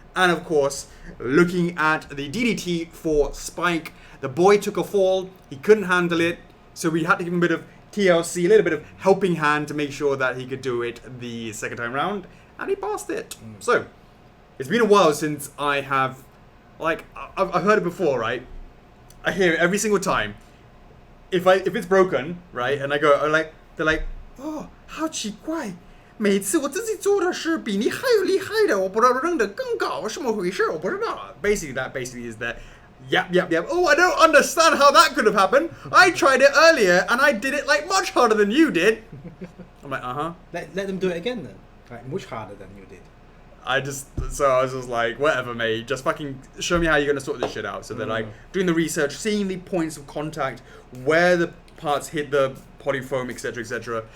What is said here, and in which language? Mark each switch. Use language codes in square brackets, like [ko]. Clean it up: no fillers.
[en] And of course, looking at the DDT for Spike, the boy took a fall, he couldn't handle it, so we had to give him a bit of TLC, a little bit of helping hand to make sure that he could do it the second time round, and he passed it. So, it's been a while since I have, like, I've heard it before, right? I hear it every single time. If it's broken, right, and I go, they're like, oh, [zh] 好奇怪。每次我自己做的事比你还要厉害的，我不知道扔得更高，什么回事？我不知道。 [en] Basically, that is that. Yep. Oh, I don't understand how that could have happened. I tried it earlier and I did it like much harder than you did. I'm like, Let them do it again then. Like much harder than you did. I was just like, whatever, mate. Just fucking show me how you're gonna sort this shit out. So they're like doing the research, seeing the points of contact, where the parts hit the polyfoam, etc., etc.